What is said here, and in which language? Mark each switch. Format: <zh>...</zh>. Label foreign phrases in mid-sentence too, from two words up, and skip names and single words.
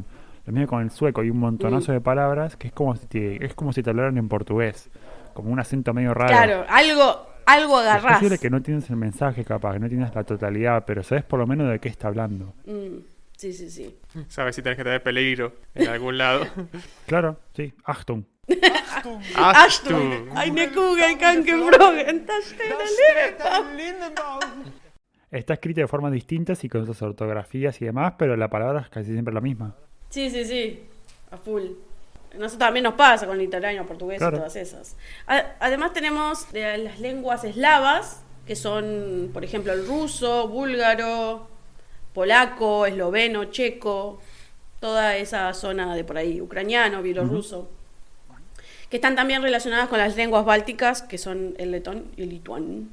<es>Lo mismo con el sueco, hay un montonazo de palabras que es como si te hablaran en portugués, como un acento medio raro. Claro, algo agarrás. Es posible que no tienes el mensaje, capaz, que no tienes la totalidad, pero sabes por lo menos de qué está hablando. Sí. Sabes si tenés que tener peligro en algún lado. Claro, sí.</es> <de>Achtung. Achtung. Eine Kugel kann geflogen, das steht ein Lindenbaum.</de> <es>Está escrita de formas distintas y con sus ortografías y demás, pero la palabra es casi siempre la misma. Sí. A full. Nosotros también nos pasa con el italiano, portugués y todas esas. Además tenemos las lenguas eslavas, que son, por ejemplo, el ruso, búlgaro, polaco, esloveno, checo, toda esa zona de por ahí, ucraniano, bielorruso, que están también relacionadas con las lenguas bálticas, que son el letón y el lituano.</es>